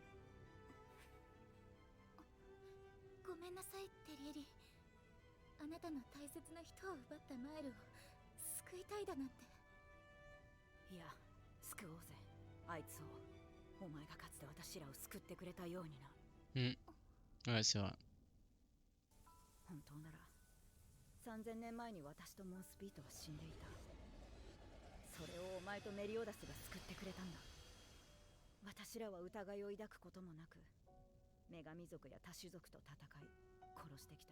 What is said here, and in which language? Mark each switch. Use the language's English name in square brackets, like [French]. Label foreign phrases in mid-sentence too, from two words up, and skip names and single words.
[Japanese] ごめんなさい、テリエリ。あなたの大切な人を奪ったマイルを救いたいだなんて。いや、救おうぜ、あいつを。お前がかつて私らを救ってくれたようにな。 [French] Ouais, c'est vrai. [Japanese] 本当なら3000年前に私とモンスピートは死んでいた。それをお前とメリオダスが救ってくれたんだ。私らは疑いを抱くこともなく、女神族や多種族と戦い殺してきた。